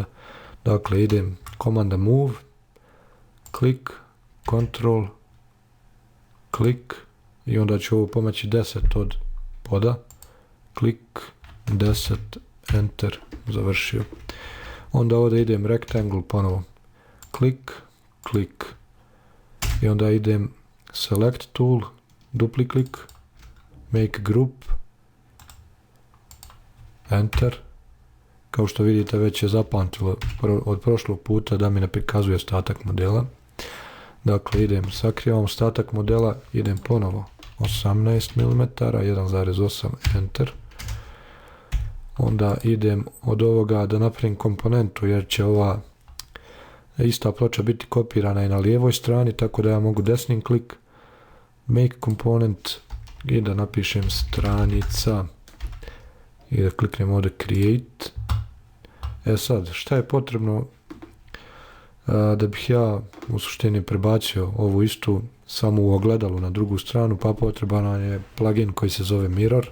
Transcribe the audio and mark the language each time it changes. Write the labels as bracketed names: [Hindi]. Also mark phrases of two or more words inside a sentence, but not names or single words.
[Bosnian] Dakle, idem komanda move, klik, control, klik i onda ću ovo pomaći 10 od poda, klik, 10, enter, završio. Onda ovdje idem rectangle ponovo, klik i onda idem [English] select tool, [Bosnian] dupli klik, [English] make group, [Bosnian] enter. Kao što vidite već je zapamtilo od prošlog puta da mi ne prikazuje ostatak modela. Dakle, sakrivam ostatak modela, idem ponovo 18 mm, 1,8 Enter. Onda idem od ovoga da napravim komponentu, jer će ova ista ploča biti kopirana i na lijevoj strani, tako da ja mogu desnim klik, [English] make component [Bosnian] i da napišem stranica i da kliknem ovdje create. Sad, šta je potrebno da bih ja u suštini prebacio ovu istu samo u ogledalu na drugu stranu, pa potreban je plugin koji se zove Mirror.